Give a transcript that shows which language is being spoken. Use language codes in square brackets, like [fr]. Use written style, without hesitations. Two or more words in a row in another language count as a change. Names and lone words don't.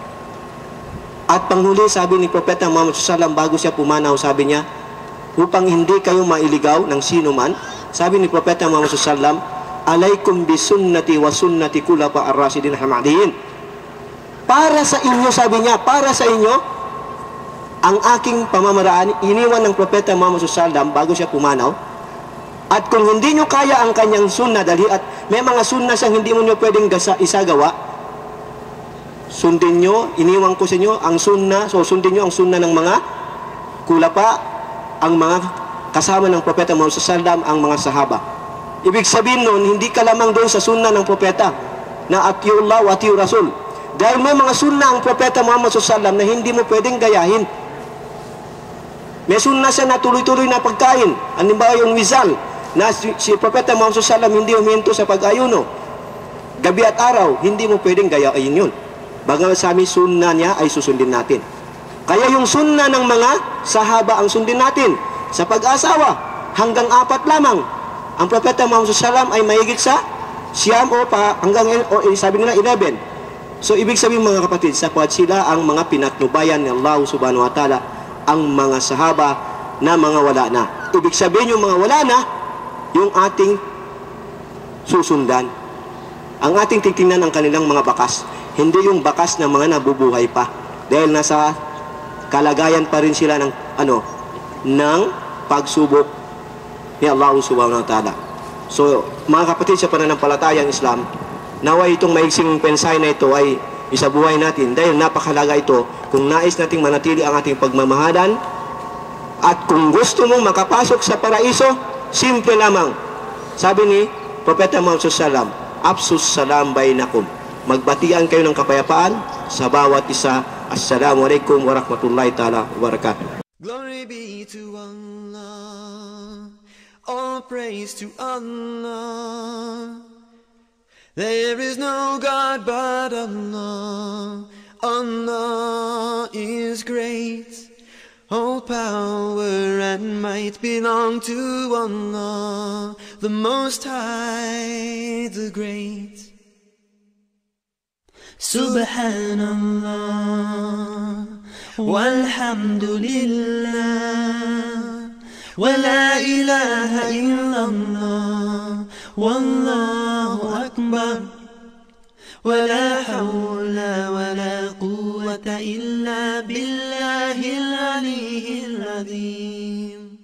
[tl] At panghuli, sabi ni Propeta Muhammad SAW, bago siya pumanaw, sabi niya, upang hindi kayo mailigaw ng sino man, sabi ni Propeta Muhammad SAW, [ar] عليكم بسنتي وسنة الخلفاء الراشدين المهديين. [tl] Para sa inyo, sabi niya, para sa inyo, ang aking pamamaraan, iniwan ng Propeta Muhammad SAW bago siya pumanaw. At kung hindi nyo kaya ang kanyang sunna, dahil at may mga sunna siyang hindi mo nyo pwedeng isagawa, sundin nyo, iniwan ko sa inyo ang sunna, so sundin nyo ang sunna ng mga kulapa, ang mga kasama ng Propeta Muhammad SAW, ang mga sahaba. Ibig sabihin nun, hindi ka lamang doon sa sunna ng Propeta, na [ar] أطيعوا الله وأطيعوا الرسول. [tl] Dahil may mga sunna ang Propeta Muhammad SAW na hindi mo pwedeng gayahin. May sunna siya na tuloy-tuloy na pagkain. Halimbawa yung wizal, na si Propeta Muhammad SAW hindi huminto sa pag-ayuno. Gabi at araw, hindi mo pwedeng gayahin yun. Bagamat sa amin, sunna niya ay susundin natin. Kaya yung sunna ng mga sahaba ang sundin natin. Sa pag-asawa, hanggang 4 lamang. Ang Propeta Muhammad SAW ay mahigit sa siyam sabi nila 11. So ibig sabihin mga kapatid, sapagkat sila ang mga pinatnubayan ni Allah [ar] سبحانه وتعالى, [tl] ang mga sahaba na mga wala na. Ibig sabihin yung mga wala na, yung ating susundan. Ang ating titingnan ang kanilang mga bakas, hindi yung bakas ng mga nabubuhay pa. Dahil nasa kalagayan pa rin sila ng pagsubok ni Allah [ar] سبحانه وتعالى. [tl] So, mga kapatid sa pananampalatayang Islam, naway itong maiksing pensay na ito ay isabuhay natin dahil napakalaga ito kung nais nating manatili ang ating pagmamahalan. At kung gusto mong makapasok sa paraiso, simple lamang. Sabi ni Propeta Muhammad SAW, [ar] أفشوا السلام بينكم. [tl] Magbatian kayo ng kapayapaan sa bawat isa. [ar] السلام عليكم ورحمة الله تعالى وبركاته. [en] Glory be to Allah, all praise to Allah. There is no God but Allah. Allah is great. All power and might belong to Allah, the Most High, the Great. [ar] سبحان الله والحمد لله ولا إله إلا الله والله أكبر. ولا حول ولا قوة إلا بالله العلي العظيم.